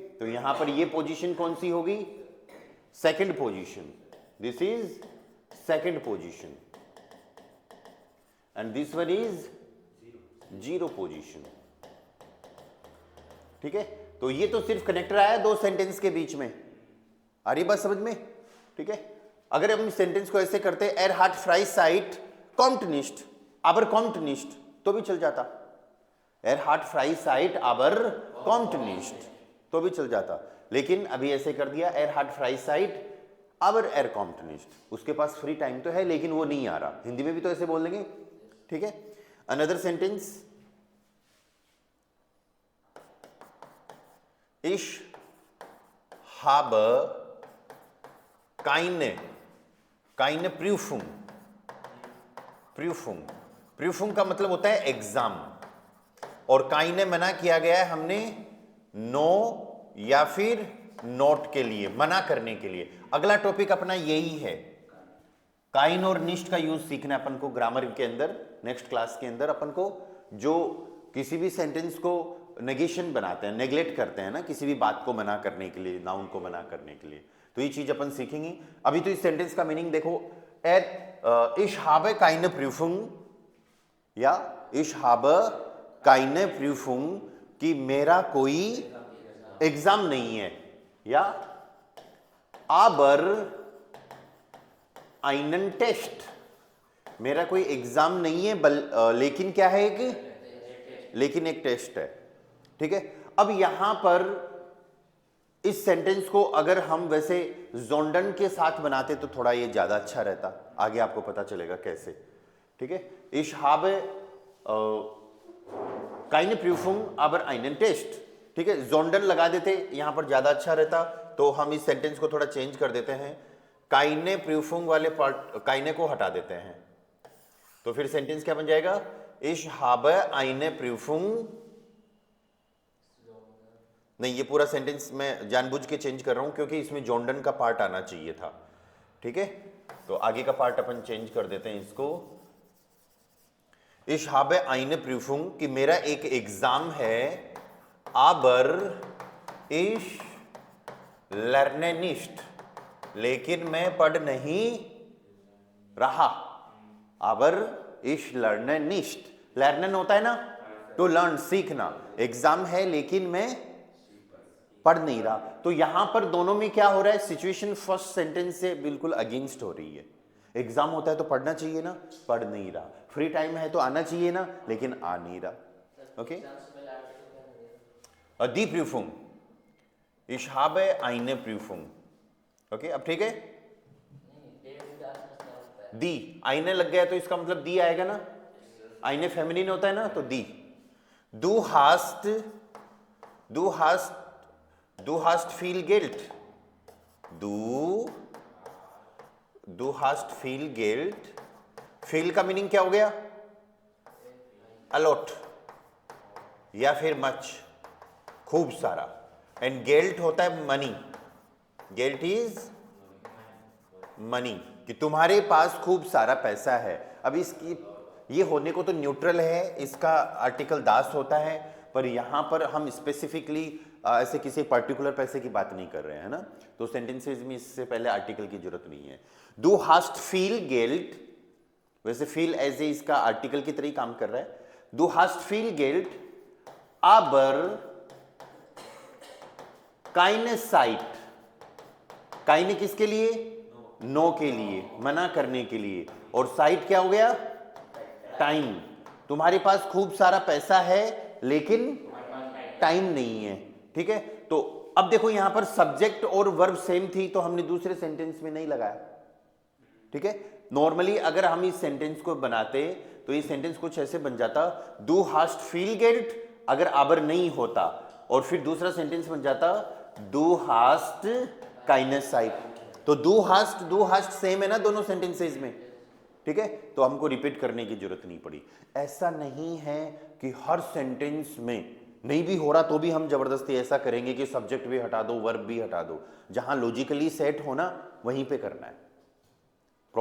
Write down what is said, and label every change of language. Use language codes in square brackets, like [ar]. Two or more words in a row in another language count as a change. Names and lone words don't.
[hi] तो यहां पर ये पोजीशन कौन सी होगी, [en] second position, this is second position and this one is zero position, [hi] ठीक है। तो ये तो सिर्फ कनेक्टर आया दो सेंटेंस के बीच में, आ रही बात समझ में, ठीक है। अगर हम सेंटेंस को ऐसे करते [de] er hat Freizeit kommt nicht aber kommt nicht [hi] तो भी चल जाता, [de] er hat Freizeit aber kommt nicht [hi] तो भी चल जाता, लेकिन अभी ऐसे कर दिया [de] er hat Freizeit aber kommt nicht, [hi] उसके पास [en] free time [hi] तो है लेकिन वो नहीं आ रहा। हिंदी में भी तो ऐसे बोल देंगे, ठीक है। [en] another sentence, [de] ich habe keine Prüfung, [hi] Prüfung का मतलब होता है एग्जाम, और काइने मना किया गया है हमने नो या फिर नोट के लिए, मना करने के लिए। अगला टॉपिक अपना यही है, काइन और निष्ठ का यूज सीखना है अपन को ग्रामर के अंदर। [en] next class [hi] के अंदर अपन को जो किसी भी सेंटेंस को नेगेशन बनाते हैं, नेग्लेक्ट करते हैं ना, किसी भी बात को मना करने के लिए, नाउन को मना करने के लिए, तो ये चीज अपन सीखेंगे। अभी तो इस सेंटेंस का मीनिंग देखो, [de] ich habe keine Prüfung [hi] या [de] ich habe keine Prüfung [hi] कि मेरा कोई एग्जाम नहीं है, या [de] aber einen Test, [hi] मेरा कोई एग्जाम नहीं है लेकिन क्या है, लेकिन एक टेस्ट है, ठीक है। अब यहां पर इस सेंटेंस को अगर हम वैसे जोंडन के साथ बनाते तो थोड़ा ये ज्यादा अच्छा रहता, आगे आपको पता चलेगा कैसे, ठीक है। [de] ich habe keine Prüfung aber einen Test, [hi] ठीक है। जोंडन लगा देते यहां पर ज्यादा अच्छा रहता, तो हम इस सेंटेंस को थोड़ा चेंज कर देते हैं, [de] keine Prüfung [hi] वाले पार्ट काइने को हटा देते हैं, तो फिर सेंटेंस क्या बन जाएगा, [de] ich habe eine Prüfung, [hi] नहीं ये पूरा सेंटेंस मैं जानबूझ के चेंज कर रहा हूं क्योंकि इसमें जोंडन का पार्ट आना चाहिए था, ठीक है। तो आगे का पार्ट अपन चेंज कर देते हैं इसको, [de] ich habe eine Prüfung [hi] कि मेरा एक एग्जाम है, [de] aber ich lerne nicht [hi] लेकिन मैं पढ़ नहीं रहा, [de] aber ich lerne nicht, [hi] लर्नन होता है ना, तो लर्न सीखना, एग्जाम है लेकिन मैं पढ़ नहीं रहा। तो यहां पर दोनों में क्या हो रहा है, [en] situation first sentence [hi] से बिल्कुल अगेंस्ट हो रही है। एग्जाम होता है तो पढ़ना चाहिए ना, पढ़ नहीं रहा, [en] free time [hi] है तो आना चाहिए ना, लेकिन आ नहीं रहा, ओके। [de] Die Prüfung, ich habe eine Prüfung, [hi] ओके। अब ठीक है, [de] die eine [hi] लग गया तो इसका मतलब दी आएगा ना, आईने फेमिनिन होता है ना, तो दी। [de] Du hast viel Geld, du hast viel Geld, [hi] viel का मीनिंग क्या हो गया, अलॉट या फिर मच, खूब सारा, एंड गेल्ट होता है मनी, गेल्ट [en] is money, [hi] कि तुम्हारे पास खूब सारा पैसा है। अब इसकी ये होने को तो न्यूट्रल है, इसका आर्टिकल दास होता है, पर यहां पर हम स्पेसिफिकली ऐसे किसी पर्टिकुलर पैसे की बात नहीं कर रहे हैं ना, तो सेंटेंसेस में इससे पहले आर्टिकल की जरूरत नहीं है। [de] Du hast viel Geld, [hi] वैसे फील [en] as a [hi] इसका आर्टिकल की तरह काम कर रहा है, [de] Du hast viel Geld aber keine Zeit, [hi] काइने किसके लिए, नो के लिए, मना करने के लिए, और साइट क्या हो गया, टाइम, तुम्हारे पास खूब सारा पैसा है लेकिन टाइम नहीं है, ठीक है। तो अब देखो यहां पर सब्जेक्ट और वर्ब सेम थी तो हमने दूसरे सेंटेंस में नहीं लगाया, ठीक है। नॉर्मली अगर हम इस सेंटेंस को बनाते तो ये सेंटेंस कुछ ऐसे बन जाता, [de] Du hast viel Geld [hi] अगर aber नहीं होता, और फिर दूसरा सेंटेंस बन जाता [de] Du hast keine Zeit, [hi] तो [de] du hast [hi] सेम है ना दोनों सेंटेंसेस में, ठीक है। तो हमको रिपीट करने की जरूरत नहीं पड़ी। ऐसा नहीं है कि हर सेंटेंस में नहीं भी हो रहा तो भी हम जबरदस्ती ऐसा करेंगे कि सब्जेक्ट भी हटा दो, वर्ब भी हटा दो, जहां लॉजिकली सेट होना वहीं पे करना है।